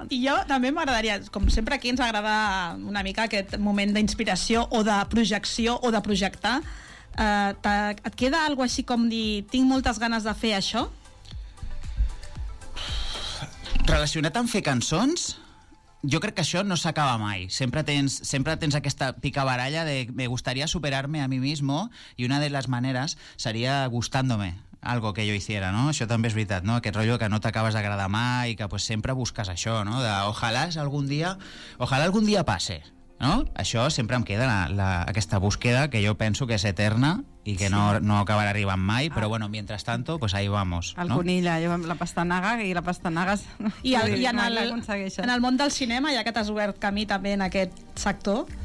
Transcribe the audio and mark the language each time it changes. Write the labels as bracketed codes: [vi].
[ca] I jo també m'agradaria, com sempre aquí ens agrada una mica aquest moment d'inspiració o de projecció o de projectar, et queda algo així com dir tinc moltes ganes de fer això? Relacionat amb fer cançons, jo crec que això no s'acaba mai. Sempre tens aquesta picabaralla de [es] me gustaría superarme a mí mismo y una de las maneras sería gustándome algo que jo hiciera, no? [ca] Això també és veritat, no? Aquest rotllo que no t'acabes d'agradar mai i que pues, sempre busques això, no? [es] De, ojalá algún día passe, no? [ca] Això sempre em queda aquesta búsqueda que jo penso que és eterna i que no acabarà arribant mai, però bueno, [es] mientras tanto, pues ahí vamos. [ca] El conill, no? La pastanaga, i la pastanaga... I en el món del cinema, ja que t'has obert camí també en aquest sector,